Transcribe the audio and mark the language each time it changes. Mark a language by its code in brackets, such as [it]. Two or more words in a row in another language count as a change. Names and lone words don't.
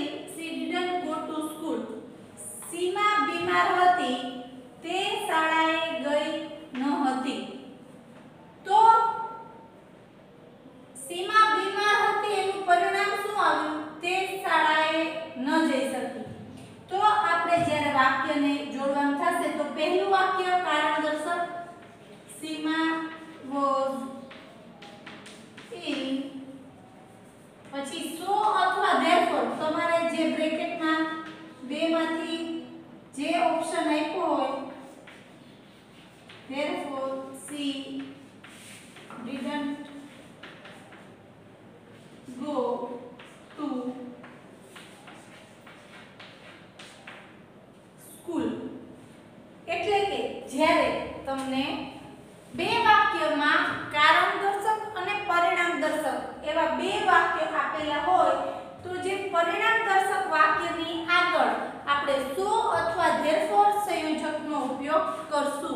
[en] She didn't go to school. [gu] Seema બીમાર હતી, તે શાળાએ ગઈ ન હતી. તો સીમા બીમાર હતી એનું પરિણામ શું આવ્યું? તે શાળાએ ન જઈ શકી. તો આપણે જ્યારે વાક્યને જોડવાનું થશે તો પહેલું વાક્ય કારણ દર્શક, સીમા was ill, પછી સો અથવા ધેરફોર, તમારે જે બ્રેકેટમાં બેમાંથી જે ઓપ્શન આપ્યો હોય, ધેરફોર [en] she didn't go to school. [gu] એટલે કે જ્યારે તમને બે વાક્યમાં કારણ દર્શક અને પરિણામ દર્શક એવા બે વાક્ય આપેલા હોય, તો જે પરિણામ દર્શક વાક્યની આગળ આપણે સો અથવા ધેરફોર સંયોજકનો ઉપયોગ કરશું.